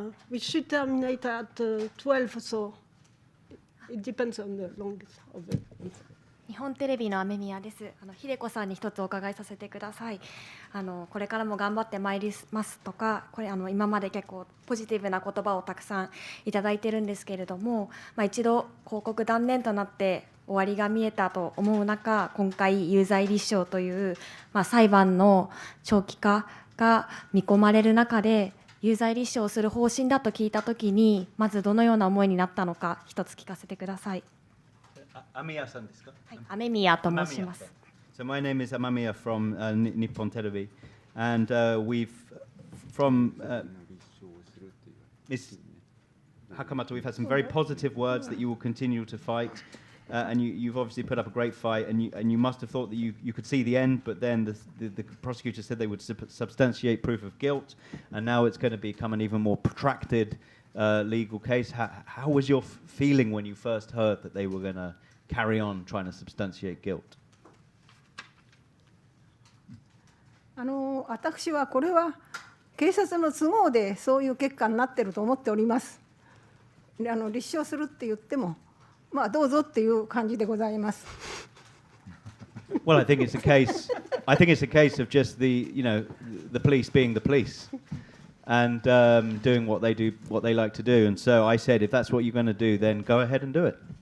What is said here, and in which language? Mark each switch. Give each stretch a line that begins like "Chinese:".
English: We should terminate at 12, so it depends on the length of the answer.
Japanese: 日本テレビの雨宮です。秀子さんに一つお伺いさせてください。これからも頑張ってまいりますとか、今まで結構ポジティブな言葉をたくさんいただいてるんですけれども、一度広告断念となって終わりが見えたと思う中、今回有罪立証という、裁判の長期化が見込まれる中で、有罪立証をする方針だと聞いたときに、まずどのような思いになったのか、一つ聞かせてください。 Amamiya-san desu ka? はい、雨宮と申します。
English: So my name is Amamiya from Nippon Television, and we've from Ms. Hakamata, we've had some very positive words that you will continue to fight, and you've obviously put up a great fight, and you must have thought that you could see the end, but then the prosecutors said they would substantiate proof of guilt, and now it's going to become an even more protracted legal case. How was your feeling when you first heard that they were going to carry on trying to substantiate guilt?
Japanese: 私はこれは警察の都合でそういう結果になっていると思っております。立証するって言っても、どうぞっていう感じでございます。
English: Well, I think it's a case. I think it's a case of just the police being the police, and doing what they like to do. And so I said, if that's what you're going to do, then go ahead and do it.